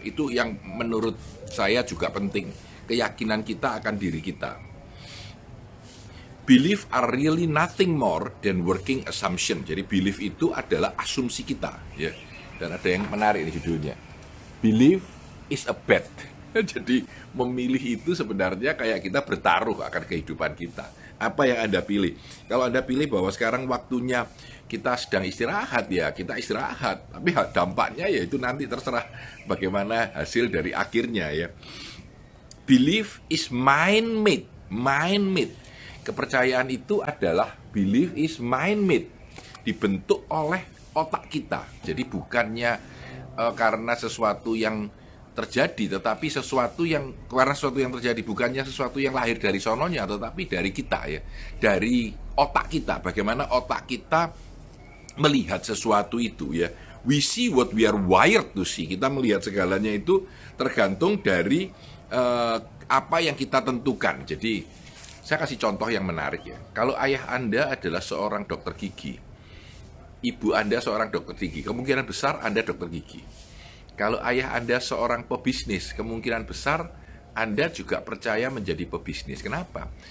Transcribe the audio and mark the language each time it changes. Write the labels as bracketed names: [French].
[Indonesian] Itu yang menurut saya juga penting, keyakinan kita akan diri kita. [English] Belief are really nothing more than working assumption. [Indonesian] Jadi belief itu adalah asumsi kita ya. Dan ada yang menarik ini judulnya, [English] belief is a bet. [Indonesian] Jadi memilih itu sebenarnya kayak kita bertaruh akan kehidupan kita. Apa yang Anda pilih? Kalau Anda pilih bahwa sekarang waktunya kita sedang istirahat ya, kita istirahat. Tapi dampaknya ya itu nanti terserah bagaimana hasil dari akhirnya ya. [English] Belief is mind-made. Mind-made. [Indonesian] Kepercayaan itu adalah [English] belief is mind-made. [Indonesian] Dibentuk oleh otak kita. Jadi bukannya karena sesuatu yang terjadi, tetapi karena sesuatu yang terjadi, bukannya sesuatu yang lahir dari sononya, tetapi dari kita ya, dari otak kita. Bagaimana otak kita melihat sesuatu itu ya. [English] We see what we are wired to see. [Indonesian] Kita melihat segalanya itu tergantung dari apa yang kita tentukan. Jadi saya kasih contoh yang menarik ya. Kalau ayah Anda adalah seorang dokter gigi, ibu Anda seorang dokter gigi, kemungkinan besar Anda dokter gigi. Kalau ayah Anda seorang pebisnis, kemungkinan besar Anda juga percaya menjadi pebisnis. Kenapa?